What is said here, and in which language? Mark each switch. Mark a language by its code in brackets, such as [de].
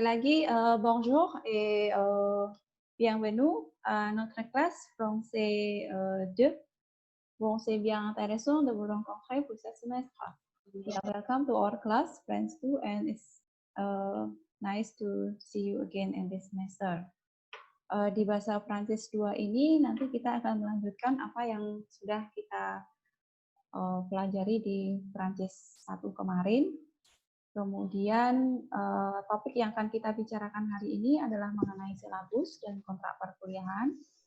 [fr] lagi, bonjour et bienvenue à notre classe français 2. Bon, c'est bien intéressant de vous rencontrer pour ce semestre. [en] Yeah, welcome to our class, Friends 2, and it's nice to see you again in this semester. [id] Di bahasa Prancis 2 ini nanti kita akan melanjutkan apa yang sudah kita pelajari di Prancis 1 kemarin. Kemudian topik yang akan kita bicarakan hari ini adalah mengenai silabus dan kontrak perkuliahan.